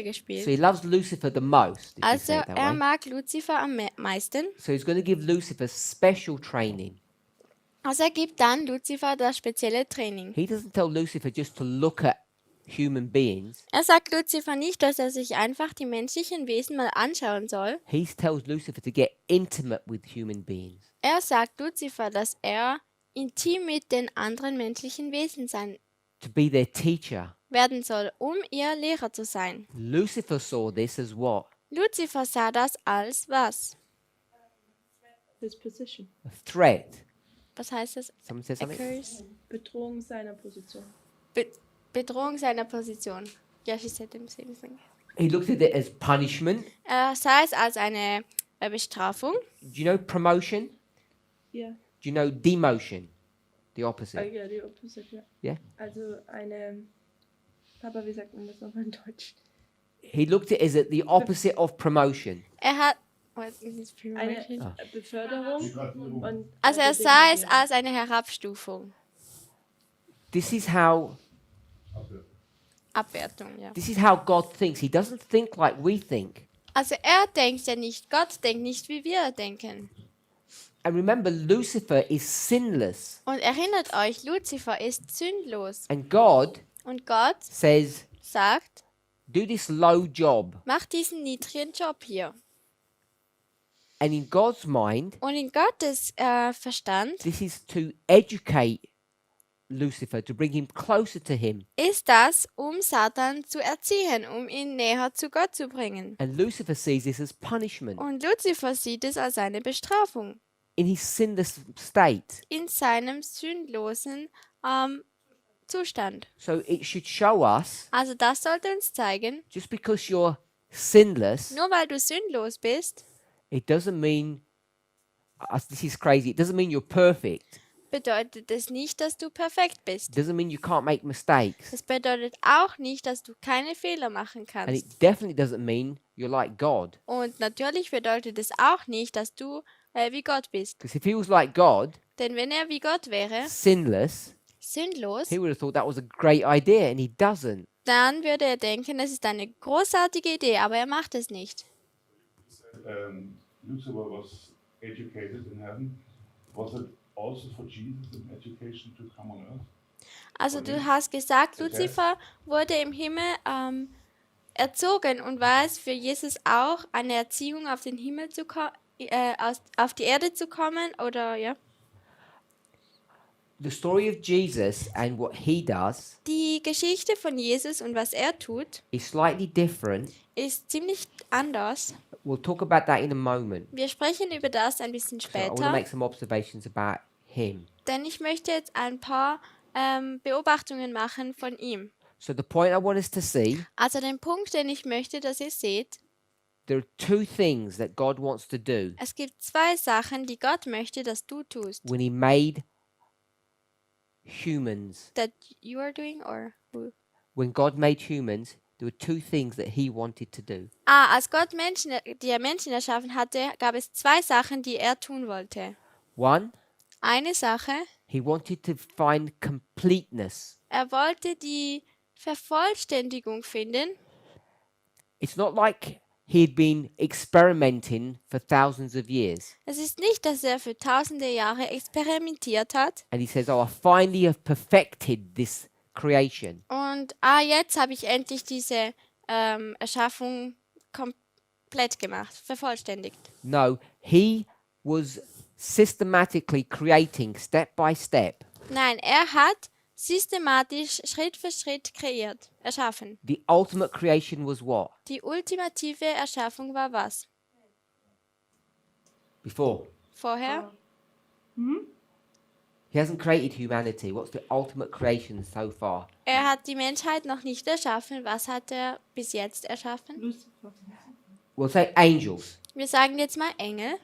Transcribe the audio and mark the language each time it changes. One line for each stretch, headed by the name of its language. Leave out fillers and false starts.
English: So
German: gespielt.
English: he loves Lucifer the most, if you
German: Also
English: say it that
German: er
English: way.
German: mag Luzifer am meisten.
English: So he's going to give Lucifer special training.
German: Also er gibt dann Luzifer das spezielle Training.
English: He doesn't tell Lucifer just to look at human beings.
German: Er sagt Luzifer nicht, dass er sich einfach die menschlichen Wesen mal anschauen soll.
English: He tells Lucifer to get intimate with human beings.
German: Er sagt Luzifer, dass er intim mit den anderen menschlichen Wesen sein
English: To be their teacher.
German: werden soll, um ihr Lehrer zu sein.
English: Lucifer saw this as what?
German: Luzifer sah das als was?
English: His position. A threat.
German: Was heißt das?
English: Someone says A something? curse?
German: Bedrohung seiner Position. Bedrohung seiner Position.
English: Ja, she said the same thing. He looked at it as punishment.
German: Er sah es als eine Bestrafung.
English: Do you know promotion?
German: Ja,
English: Do you know demotion? The opposite.
German: ja, die Opposite, ja.
English: Yeah.
German: Also eine, Papa, wie sagt man das nochmal in Deutsch?
English: He looked at it as the opposite of promotion.
German: Er hat
English: what is this
German: Eine
English: promotion?
German: Beförderung. Und Also er sah es als eine Herabstufung.
English: This is how
German: Abwertung, ja.
English: this is how God thinks. He doesn't think like we think.
German: Also er denkt ja nicht, Gott denkt nicht, wie wir denken.
English: And remember, Lucifer is sinless.
German: Und erinnert euch, Luzifer ist sündlos.
English: And God
German: Und Gott
English: says,
German: sagt,
English: do this low job.
German: mach diesen niedrigen Job hier.
English: And in God's mind,
German: Und in Gottes Verstand
English: this is to educate Lucifer, to bring him closer to him.
German: ist das, um Satan zu erziehen, um ihn näher zu Gott zu bringen.
English: And Lucifer sees this as punishment
German: Und Luzifer sieht es als eine Bestrafung
English: in his sinless state.
German: in seinem sündlosen Zustand.
English: So it should show us,
German: Also das sollte uns zeigen,
English: just because you're sinless,
German: nur weil du sündlos bist,
English: it doesn't mean, this is crazy, it doesn't mean you're perfect.
German: bedeutet es nicht, dass du perfekt
English: It
German: bist.
English: doesn't mean you can't make mistakes.
German: Das bedeutet auch nicht, dass du keine Fehler machen
English: And
German: kannst.
English: it definitely doesn't mean you're like God.
German: Und natürlich bedeutet es auch nicht, dass du wie Gott bist.
English: Because if he was like God,
German: Denn wenn er wie Gott wäre,
English: sinless,
German: sündlos,
English: he would have thought that was a great idea, and he doesn't.
German: dann würde er denken, es ist eine großartige Idee, aber er macht es nicht.
English: Lucifer was educated in heaven. Was it also for Jesus in education to come on earth?
German: Also du hast gesagt, Luzifer wurde im Himmel erzogen, und war es für Jesus auch eine Erziehung, auf den Himmel zu auf die Erde zu kommen, oder ja?
English: The story of Jesus and what he does
German: Die Geschichte von Jesus und was er tut,
English: is slightly different.
German: ist ziemlich anders.
English: We'll talk about that in a moment.
German: Wir sprechen über das ein bisschen
English: So I want to
German: später,
English: make some observations about him.
German: denn ich möchte jetzt ein paar Beobachtungen machen von ihm.
English: So the point I want us to see,
German: Also den Punkt, den ich möchte, dass ihr seht,
English: there are two things that God wants to do
German: es gibt zwei Sachen, die Gott möchte, dass du tust.
English: when he made humans. That you are doing, or who? When God made humans, there were two things that he wanted to do.
German: Als Gott die Menschen erschaffen hatte, gab es zwei Sachen, die er tun wollte.
English: One,
German: Eine Sache,
English: he wanted to find completeness.
German: er wollte die Vervollständigung finden.
English: It's not like he had been experimenting for thousands of years.
German: Es ist nicht, dass er für tausende Jahre experimentiert hat
English: And he says, oh, I finally have perfected this creation.
German: und jetzt habe ich endlich diese Erschaffung komplett gemacht, vervollständigt.
English: No, he was systematically creating step by step
German: Nein, er hat systematisch Schritt für Schritt kreiert, erschaffen.
English: the ultimate creation was what?
German: Die ultimative Erschaffung war was?
English: Before.
German: Vorher?
English: He hasn't created humanity. What's the ultimate creation so far?
German: Er hat die Menschheit noch nicht erschaffen. Was hat er bis jetzt erschaffen?
English: Lucifer. We'll say angels.
German: Wir sagen jetzt mal Engel.